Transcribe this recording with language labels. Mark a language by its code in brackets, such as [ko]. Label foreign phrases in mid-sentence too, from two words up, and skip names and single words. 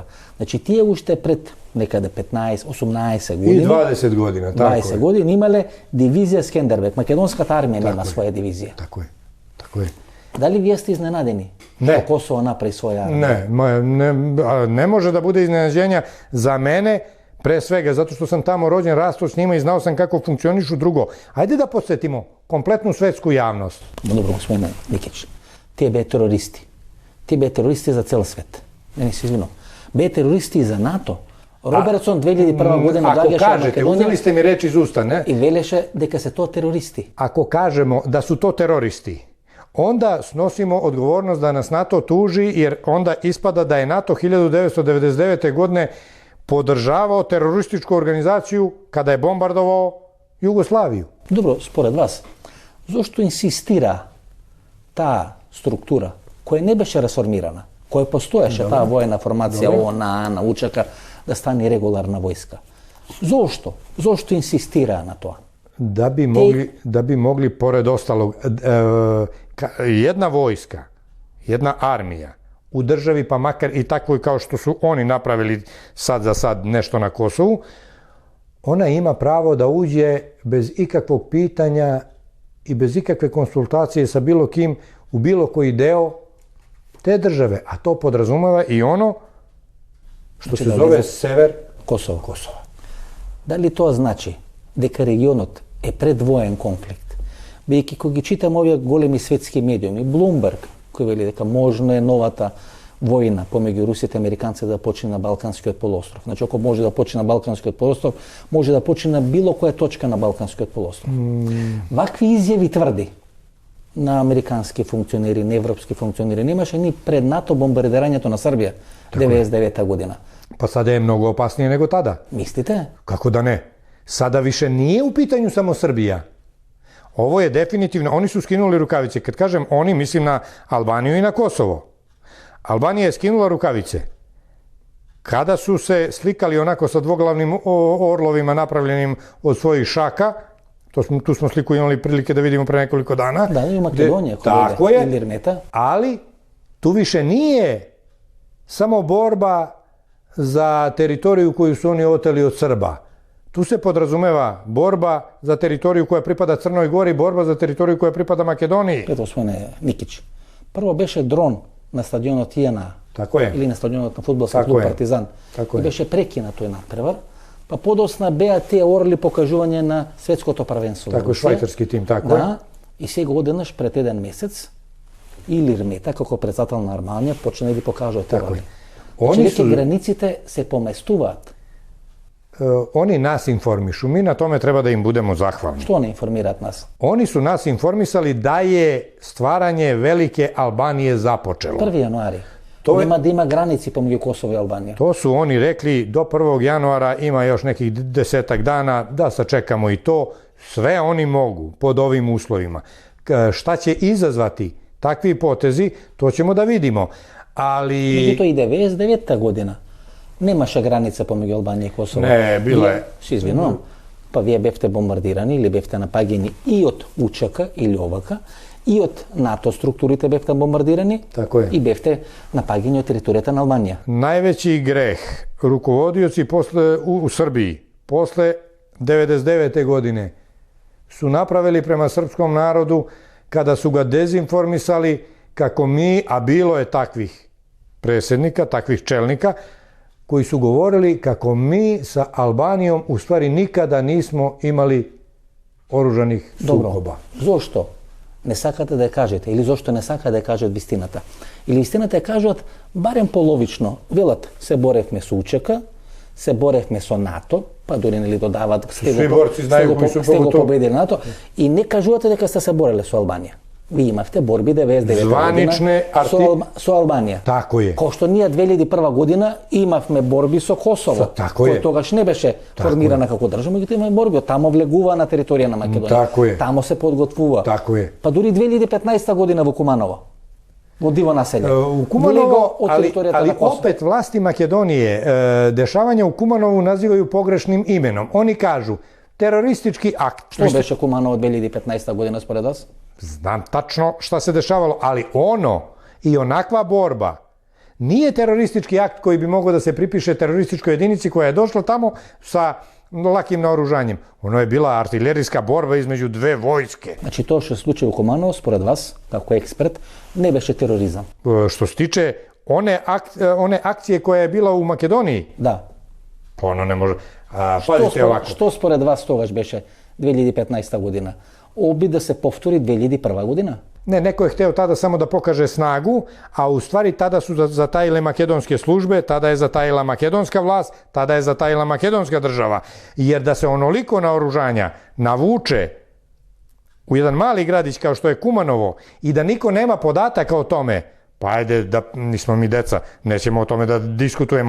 [mk] Значи тие уште пред некаде 15-18 години. [sr] И 20 година, тако е. [mk] 20 години имале дивизија Скендербек. Македонската армија нема своја дивизија. [sr] Тако е. Тако е. [mk] Дали вие сте изненадени? Не. Што Косово направи своја армија? [sr] Не може да буде изненадење за мене, pre svega, zato što sam tamo rođen, rastao s njima i znao sam kako funkcionišu. Drugo, ajde da podsjetimo kompletnu svetsku javnost. Dobro, gospodine Nikić, [mk] tие беа терористи. Тие беа терористи за цел свет. Не се извинувам. Беа терористи и за НАТО. Робертсон 2001 година доаѓаше во Македонија. [sr] Uzeli ste mi reč iz usta, ne? [mk] И велеше дека се тоа терористи. [sr] Ako kažemo da su to teroristi, onda snosimo odgovornost da nas NATO tuži, jer onda ispada da je NATO 1999. godine podržavao terorističku organizaciju kada je bombardovao Jugoslaviju. [mk] Добро, според вас, зошто инсистира таа структура која не беше расформирана, која постоеше таа воена формација ООН, УЧК, да стане регуларна војска? Зошто? Зошто инсистира на тоа? [sr] Da bi mogli pored ostalog, jedna vojska, jedna armija u državi, pa makar i takvoj kao što su oni napravili sad za sad nešto na Kosovu, ona ima pravo da uđe bez ikakvog pitanja i bez ikakve konsultacije sa bilo kim u bilo koji deo te države, a to podrazumeva i ono što se zove sever Косово. [mk] Дали тоа значи дека регионот е предвоен конфликт? Бидејќи кога ги читам овие големи светски медиуми, Блумберг, кој вели дека можно е новата војна помеѓу русите и американците да почне на Балканскиот полуостров. Значи, ако може да почне на Балканскиот полуостров, може да почне на било која точка на Балканскиот полуостров. Вакви изјави тврди на американски функционери, на европски функционери, немаше ни пред НАТО бомбардирањето на Србија 99 година. [sr] Pa sada je mnogo opasnije nego tada. Mislite? Kako da ne? Sada više nije u pitanju samo Srbija. Ovo je definitivno, oni su skinuli rukavice. Kad kažem oni, mislim na Albaniju i na Kosovo. Albanija je skinula rukavice. Kada su se slikali onako sa dvoglavnim orlovima napravljenim od svojih šaka, tu smo sliku imali prilike da vidimo pre nekoliko dana. Da, i u Makedoniji. Tako je, ali tu više nije samo borba za teritoriju koju su oni oteli od Srba. Tu se podrazumeva borba za teritoriju koja pripada Crnoj Gori, borba za teritoriju koja pripada Makedoniji. [mk] Ето спомене Никич. Прво беше дрон на стадионот Тијана. [sr] Тако е. [mk] Или на стадионот на фудбалски [sr] Тако [mk] клуб [sr] е. [mk] Партизан. [sr] Тако [mk] И [sr] е. [mk] беше прекинат тој надпревар. Па подосна беа тие орли покажување на светското првенство. [sr] Тако, швајцарски тим, тако е. [mk] Да. И сега одеднаш пред еден месец или Рмета, како председател на Арманија, почна да ги покажува тие [sr] Тако е. [mk] орли. [sr] Они [mk] Значи, [sr] су- [mk] веќе границите се поместуваат. [sr] Oni nas informišu, mi na tome treba da im budemo zahvalni. [mk] Што не информираат нас? [sr] Oni su nas informisali da je stvaranje velike Albanije započelo. [mk] 1. јануари. [sr] To je- [mk] Нема да има граници помеѓу Косово и Албанија. [sr] To su oni rekli do 1. januara ima još nekih 10 dana, da sačekamo i to. Sve oni mogu pod ovim uslovima. Šta će izazvati takvi potezi, to ćemo da vidimo. Ali... [mk] Меѓутоа и 99-та година немаше граница помеѓу Албанија и Косово. Не, била е. Се извинувам. Па вие бевте бомбардирани или бевте напаѓани и од УЧК или ОВК, и од НАТО структурите бевте бомбардирани, [sr] Тако е. [mk] и бевте напаѓани од територијата на Албанија. [sr] Najveći greh rukovodioci u Srbiji posle 99. godine su napravili prema srpskom narodu kada su ga dezinformisali kako mi, a bilo je takvih predsjednika, takvih čelnika, koji su govorili kako mi sa Albanijom u stvari nikada nismo imali oružanih sukoba. [mk] Зошто не сакате да ја кажете или зошто не сакате да ја кажат вистината? Или вистината ја кажат барем половично. Велат, се боревме со УЧК, се боревме со НАТО, па дури нели додават [sr] Сви борци знају кои су [mk] сте го победили. победили НАТО и не кажувате дека сте се бореле со Албанија. Ви имавте борби 99 [sr] Званичне [mk] година со Албанија. [sr] Тако е. [mk] Кој што ние 2001 година имавме борби со Косово, [sr] Тако е. [mk] кој тогаш не беше формирана како држава, меѓутоа имаме борби, тамо влегува на територија на Македонија. [sr] Тако е. [mk] Тамо се подготвува. [sr] Тако е. [mk] Па дури 2015 година во Куманово, во диво населje. [sr] U Kumanovo, [mk] од територијата [sr] ali [mk] на Косово. [sr] opet vlasti Makedonije dešavanja u Kumanovu nazivaju pogrešnim imenom. Oni kažu teroristički akt. [mk] Што беше Куманово 2015 година според вас? [sr] Znam tačno šta se dešavalo, ali ono i onakva borba nije teroristički akt koji bi mogao da se pripiše terorističkoj jedinici koja je došla tamo sa lakim naoružanjem. Ono je bila artiljerijska borba između dve vojske. [mk] Значи тоа што се случи во Куманово според вас, како експерт, не беше тероризам. [sr] Što se tiče one akcije koja je bila u Makedoniji, [mk] Да. [sr] pa ono ne može... Pazite ovako. [mk] Што според вас тогаш беше 2015 година? Обид да се повтори 2001 година? [sr] Ne, neko je hteo tada samo da pokaže snagu, a u stvari tada su zatajile makedonske službe, tada je zatajila makedonska vlast, tada je zatajila makedonska država. Jer da se onoliko naoružanja navuče u jedan mali gradić kao što je Kumanovo i da niko nema podataka o tome, pa ajde, da nismo mi deca, nećemo o tome da diskutujemo.